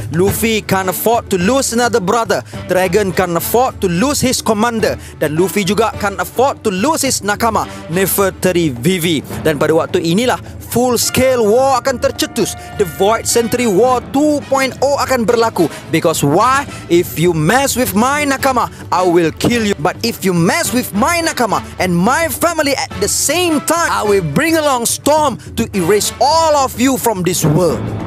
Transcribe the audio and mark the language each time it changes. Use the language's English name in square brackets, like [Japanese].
[English] Luffy can't afford to lose another brother. Dragon can't afford to lose his commander. [Malay] Dan Luffy juga [English] can't afford to lose his nakama, Nefertari Vivi. [Malay] Dan pada waktu inilah [English] full scale war [Malay] akan tercetus. [English] The Void Century War 2.0 [Malay] akan berlaku. [English] Because why? If you mess with my nakama, I will kill you. But if you mess with my nakama and my family at the same time, I will bring along storm to erase all of you from this world.